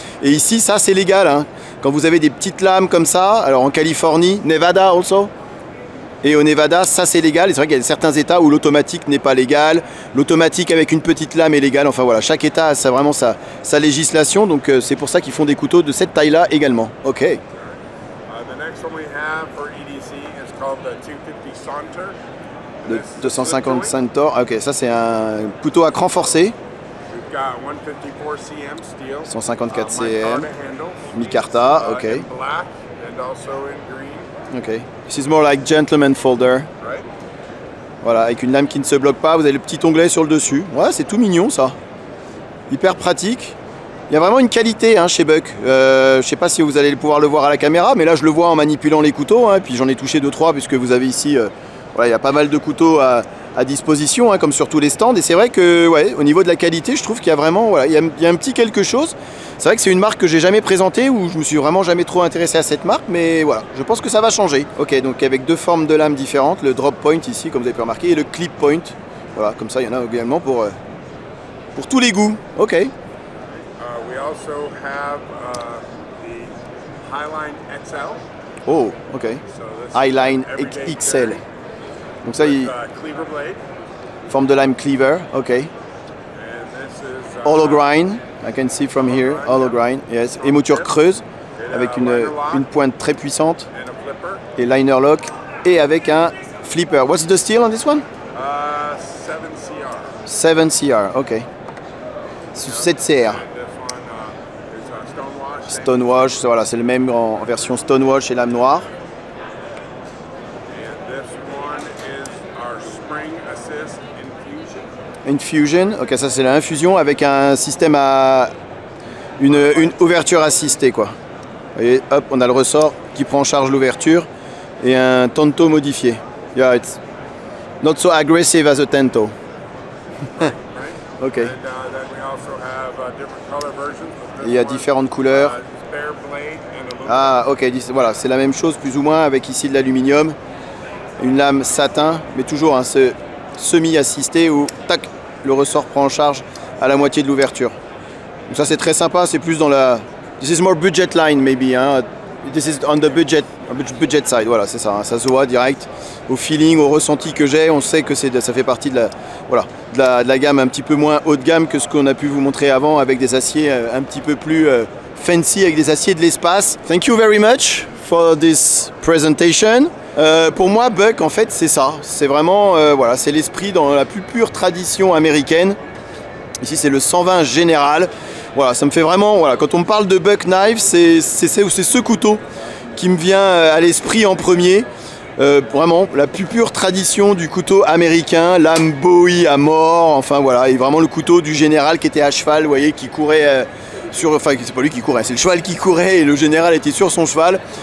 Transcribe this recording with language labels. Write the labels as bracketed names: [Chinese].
[French] Et ici, ça c'est légal. Hein. Quand vous avez des petites lames comme ça, alors en Californie, [English] Nevada also. [French] Et au Nevada, ça c'est légal. Et c'est vrai qu'il y a certains États où l'automatique n'est pas légal. L'automatique avec une petite lame est légal. Enfin voilà, chaque État a vraiment sa législation. Donc c'est pour ça qu'ils font des couteaux de cette taille-là également. Ok. [English] The next one we have for EDC is called the 250 Saunter. [French] Le 250 Centaur. Ah, ok, ça c'est un couteau à cran forcé. [English] We've got 154 cm steel. [French] 154 cm. [English] micarta handle. [French] Micarta, ok. [English] In black and also in green. Ok. This is more like gentleman folder. Right. [French] Voilà, avec une lame qui ne se bloque pas. Vous avez le petit onglet sur le dessus. Ouais, c'est tout mignon ça. Hyper pratique. Il y a vraiment une qualité hein, chez Buck. Je ne sais pas si vous allez pouvoir le voir à la caméra, mais là je le vois en manipulant les couteaux. Hein, puis j'en ai touché 2-3 puisque vous avez ici, voilà, il y a pas mal de couteaux à disposition, hein, comme sur tous les stands. Et c'est vrai que, ouais, au niveau de la qualité, je trouve qu'il y a vraiment, voilà, il y a un petit quelque chose. C'est vrai que c'est une marque que j'ai jamais présentée, où je me suis vraiment jamais trop intéressé à cette marque, mais voilà, je pense que ça va changer. Ok, donc avec deux formes de lames différentes, le drop point ici, comme vous avez pu remarquer, et le clip point. Voilà, comme ça, il y en a également pour tous les goûts. Ok. [English] We also have the Highline XL. Oh, ok. So this Highline is everyday XL. carry [French] Donc ça, il [English] with, cleaver blade. [French] forme de lime cleaver. Ok. [English] And this is Hollow grind. I can see from here. Hollow grind. Yes. [French] Émouture creuse avec une pointe très puissante [English] and a flipper. [French] et liner lock et avec un flipper. [English] What's the steel on this one? 7 CR. 7CR. Ok. 7CR. This one is stonewash. Stonewash. [French] Voilà, c'est le même en version stonewash et lame noire. [English] And this one is our spring assist infusion. Infusion. [French] Ok, ça c'est l'infusion avec un système à une ouverture assistée quoi. Vous voyez, hop, on a le ressort qui prend en charge l'ouverture et un tanto modifié. [English] Yeah, it's not so aggressive as a tanto. Right? Ok. And then we also have different color versions. But this [French] Il y a [English] one, [French] différentes couleurs. [English] spare blade and aluminum. [French] Ah, ok, voilà, c'est la même chose plus ou moins avec ici de l'aluminium, une lame satin, mais toujours un semi-assisté où tac, le ressort prend en charge à la moitié de l'ouverture. Donc ça c'est très sympa, c'est plus dans la... [English] This is more budget line maybe, hein. This is on the budget side, [French] voilà, c'est ça, hein. Ça se voit direct au feeling, au ressenti que j'ai, on sait que ça fait partie de la gamme un petit peu moins haut de gamme que ce qu'on a pu vous montrer avant avec des aciers un petit peu plus fancy, avec des aciers de l'espace. [English] Thank you very much for this presentation. [French] Pour moi, Buck, en fait, c'est ça. C'est vraiment, voilà, c'est l'esprit dans la plus pure tradition américaine. Ici, c'est le 120 général. Voilà, ça me fait vraiment, voilà, quand on me parle de Buck Knife, c'est ce couteau qui me vient à l'esprit en premier. Vraiment, la plus pure tradition du couteau américain, lame Bowie à mort, enfin voilà, et vraiment le couteau du général qui était à cheval, vous voyez, qui courait enfin, c'est pas lui qui courait, c'est le cheval qui courait et le général était sur son cheval.